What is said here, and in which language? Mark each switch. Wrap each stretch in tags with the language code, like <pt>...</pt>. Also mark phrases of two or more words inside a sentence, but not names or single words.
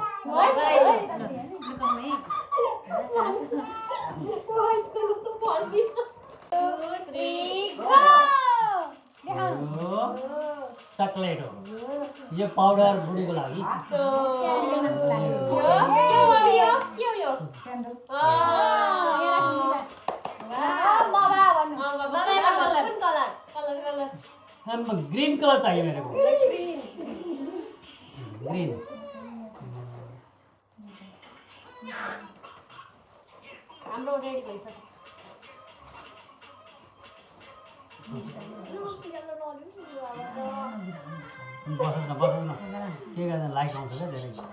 <en>white color</en> <ne>त भनिन्छ 2 3 गो चकलेट हो यो पाउडर बुढीको लागि यो सेन्डल</ne> <en>green color</en> <hi>चाहिए मेरे को ग्रीन</hi> <ne>हाम्रो रेडी भइसक्यो बस्नु न के गर्दा लाइक आउँछ क्या धेरै</ne>